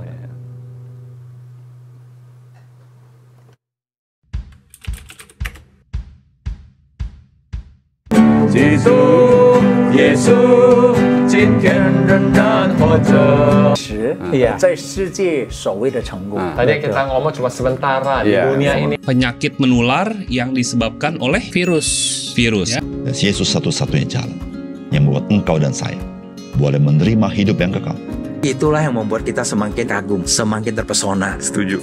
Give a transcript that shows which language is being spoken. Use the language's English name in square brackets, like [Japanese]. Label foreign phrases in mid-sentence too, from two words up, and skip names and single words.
[Indonesian] Amen. [Chinese] 基督耶稣今天仍然活着。在世界所谓的成功。 [Indonesian] Tadi kita ngomong cuma sementara di dunia ini. Penyakit menular yang disebabkan oleh virus. Ya. Yesus satu-satunya jalan yang membuat engkau dan saya boleh menerima hidup yang kekal. Itulah yang membuat kita semakin kagum, semakin terpesona. Setuju.